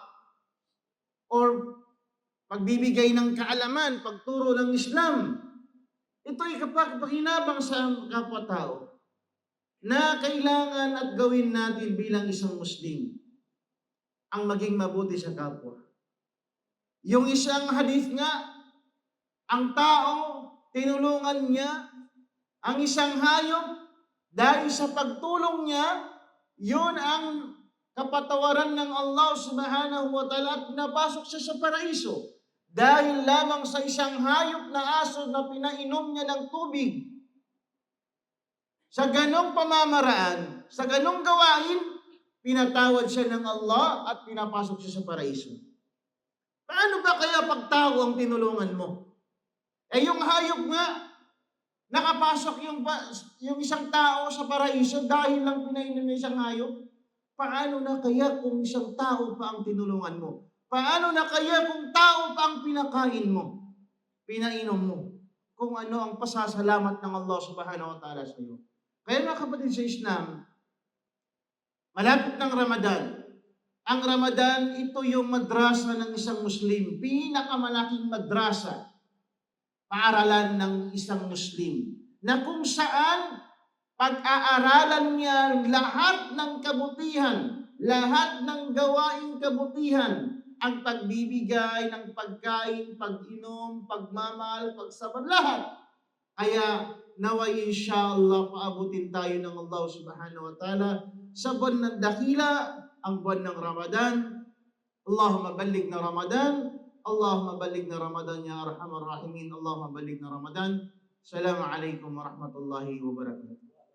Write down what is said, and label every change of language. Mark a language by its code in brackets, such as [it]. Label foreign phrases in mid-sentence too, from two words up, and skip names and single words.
[tl] Or pagbibigay ng kaalaman, pagturo ng Islam, ito'y pakinabang sa kapwa-tao na kailangan at gawin natin bilang isang Muslim ang maging mabuti sa kapwa. Yung isang hadith nga, ang tao, tinulungan niya ang isang hayop dahil sa pagtulong niya, yun ang kapatawaran ng Allah [ar] سبحانه وتعالى [tl] at pinapasok siya sa paraiso. Dahil lamang sa isang hayop na aso na pinainom niya ng tubig. Sa ganong pamamaraan, sa ganong gawain, pinatawad siya ng Allah at pinapasok siya sa paraiso. Paano ba kaya pag tao ang tinulungan mo? Yung hayop nga, nakapasok yung isang tao sa paraiso dahil lang pinainom ng isang hayop. Paano na kaya kung isang tao pa ang tinulungan mo? Paano na kaya kung tao pa ang pinakain mo? Pinainom mo? Kung ano ang pasasalamat ng Allah [ar] سبحانه وتعالى [tl] sa iyo. Kaya mga kapatid sa Islam, malapit ng Ramadan. Ang Ramadan, ito yung madrasa ng isang Muslim. Pinakamalaking madrasa. Paaralan ng isang Muslim. Na kung saan pag-aaralan niya lahat ng kabutihan, lahat ng gawaing kabutihan, ang pagbibigay ng pagkain, pag-inom, pagmamahal, pagsabad, lahat. Kaya naway inshallah paabutin tayo ng Allah [ar] سبحانه وتعالى [tl] sa buwan ng dakila, ang buwan ng Ramadan. [ar] اللهم بلغنا رمضان. اللهم بلغنا رمضان يا أرحم الراحمين. اللهم بلغنا رمضان السلام عليكم ورحمة الله وبركاته.